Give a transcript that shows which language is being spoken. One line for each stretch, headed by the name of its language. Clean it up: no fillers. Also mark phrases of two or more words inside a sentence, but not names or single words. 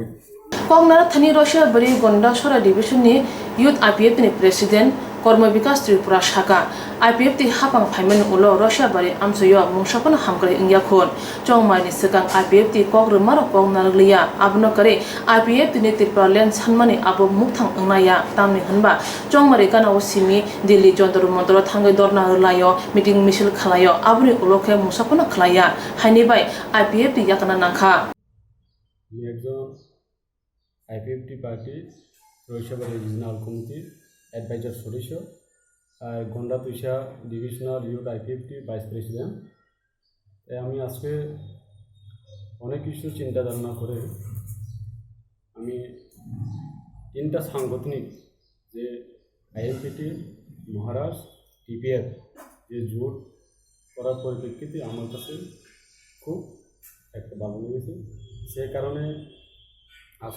Kok Borok: कक नारथनि रशिया बारि गंडसरा डिविजननि यूथ आईपीएफटी नि प्रेसिडेंट कर्म विकास त्रिपुरा शाखा आईपीएफटी हापां फाइमेन उलो रशिया बारि आमसयो मुंसापन हामग्रे इंयाखोन चौमाइनि सिगां आईपीएफटी कक रुमार कक नारगलिया आबनो करे आईपीएफटी नि त्रिपुरा लैंड सानमानि आबो मुक्तां अंनाया तामनि होनबा चौमारि गानाव सिमी दिल्ली जंतर मंतर थांगै दरना होलायो मीटिंग मिছিল खालायो आबनि उलोखे मुंसापन खालाया हाइनिबाय आईपीएफटी याकना नाखा आईपीएफटी पार्टी रशिया बारि
English: regional committee advisor
Kok Borok: सदस्य गंडा तुषा
English: divisional youth IPFT vice president
Bangla: আমি আজকে অনেক কিছু চিন্তা ধারণা করে আমি তিনটা সাংগঠনিক যে আইএনপিটি মহারাষ্ট্র টিপিএফ যে জোট করার পরিপ্রেক্ষিতে আমার কাছে খুব একটা ভালো লেগেছে সেই কারণে আজকে